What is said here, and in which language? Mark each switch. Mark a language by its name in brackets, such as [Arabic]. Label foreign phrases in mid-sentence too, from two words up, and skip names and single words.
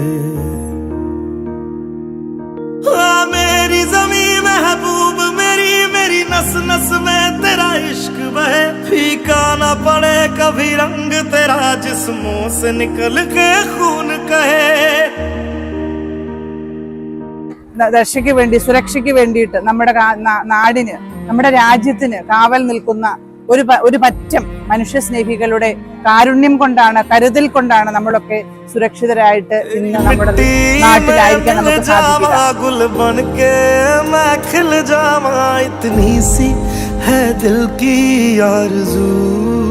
[Hindi] हाँ मेरी ज़मीं महबूब मेरी, मेरी नस नस में तेरा इश्क बहे, फीका ना पड़े कभी रंग तेरा जिस्मों से निकल के खून कहे। [Malayalam] രക്ഷയ്ക്ക് വേണ്ടി സുരക്ഷയ്ക്ക് വേണ്ടിയിട്ട് നമ്മുടെ നാടിന് നമ്മുടെ രാജ്യത്തിന് കാവൽ നിൽക്കുന്ന ഒരു പറ്റം മനുഷ്യസ്നേഹികളുടെ കാരുണ്യം കൊണ്ടാണ്, കരുതൽ കൊണ്ടാണ് നമ്മളൊക്കെ സുരക്ഷിതരായിട്ട് ഇന്ന് നമ്മുടെ നാട്ടിലായിരിക്കാൻ നമുക്ക് സാധിക്കുക.